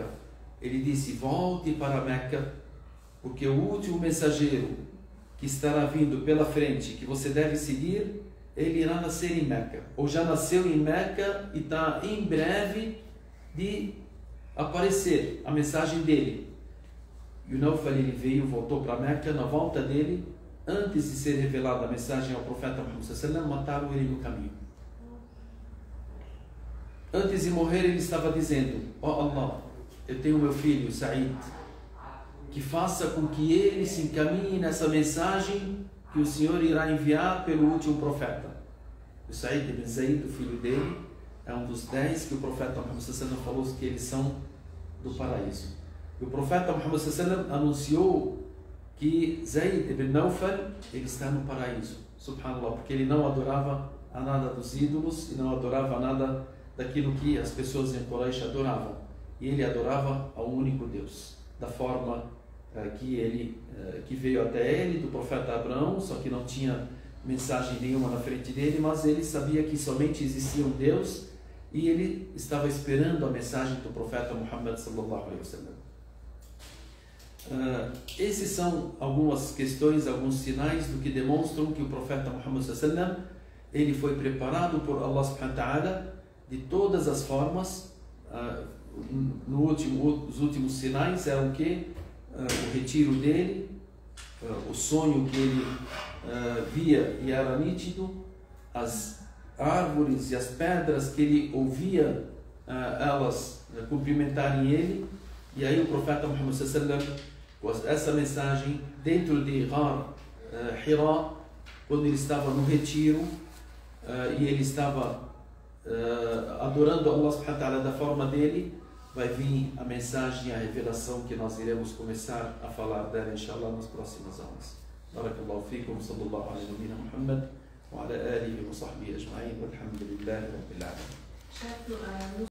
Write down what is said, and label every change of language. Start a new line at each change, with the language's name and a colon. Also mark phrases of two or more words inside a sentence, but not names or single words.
Portuguese: Ele disse: volte para Meca, porque o último mensageiro que estará vindo pela frente, que você deve seguir, ele irá nascer em Meca, ou já nasceu em Meca e está em breve de aparecer a mensagem dele. E o Nawfal, ele veio, voltou para Meca. Na volta dele, antes de ser revelada a mensagem ao profeta Muhammad
Arabic: صلى الله عليه وسلم,
Portuguese: mataram ele no caminho. Antes de morrer, ele estava dizendo: ó Allah, eu tenho meu filho Said, que faça com que ele se encaminhe nessa mensagem que o Senhor irá enviar pelo último profeta. O Said ibn Zayd, o filho dele, é um dos 10 que o profeta Muhammad
Arabic: صلى الله عليه وسلم
Portuguese: falou que eles são do paraíso. E o profeta Muhammad
Arabic: صلى الله عليه وسلم
Portuguese: anunciou que Zayd ibn Nawfal, ele está no paraíso, subhanallah, porque ele não adorava a nada dos ídolos e não adorava a nada daquilo que as pessoas em Quraysh adoravam. E ele adorava ao único Deus, da forma que veio até ele, do profeta Abraão, só que não tinha mensagem nenhuma na frente dele, mas ele sabia que somente existia um Deus e ele estava esperando a mensagem do profeta Muhammad
Arabic: صلى الله عليه وسلم.
Portuguese: Esses são algumas questões, alguns sinais do que demonstram que o profeta Muhammad
Arabic: صلى الله عليه وسلم,
Portuguese: ele foi preparado por
Arabic: الله سبحانه وتعالى
Portuguese: de todas as formas. Os últimos sinais eram que o retiro dele, o sonho que ele via e era nítido, as árvores e as pedras que ele ouvia elas cumprimentarem ele, e aí o profeta Muhammad
Arabic: صلى الله عليه وسلم,
Portuguese: com essa mensagem dentro de Hira, quando ele estava no retiro e ele estava adorando
Arabic: الله سبحانه وتعالى
Portuguese: da forma dele, vai vir a mensagem, a revelação que nós iremos começar a falar dela, inshallah, nas próximas aulas.
Arabic: بارك الله فيكم، صلى الله عليه وسلم، محمد، وعلى آله وصحبه أجمعين، والحمد لله رب العالمين.